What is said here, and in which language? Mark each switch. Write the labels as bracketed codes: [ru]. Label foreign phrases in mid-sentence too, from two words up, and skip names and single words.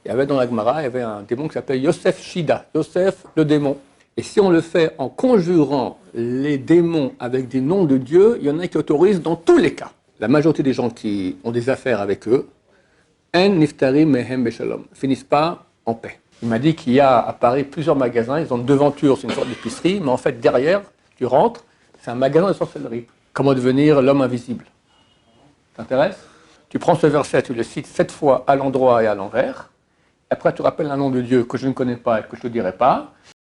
[fr] y avait dans la Gemara, il y avait un démon qui s'appelait Yosef Shida, Yosef le démon. Et si on le fait en conjurant les démons avec des noms de Dieu, il y en a qui autorisent dans tous les cas. La majorité des gens qui ont des affaires avec eux, [he] En niftarim mehem beshalom, [fr] finissent pas en paix. Il m'a dit qu'il y a à Paris plusieurs magasins, ils ont une devanture, c'est une sorte d'épicerie, mais en fait derrière, tu rentres, c'est un magasin de sorcellerie. Comment devenir l'homme invisible. T'intéresse? Tu prends ce verset, tu le cites 7 fois à l'endroit et à l'envers, après tu rappelles un nom de Dieu que je ne connais pas et que je ne te dirai pas.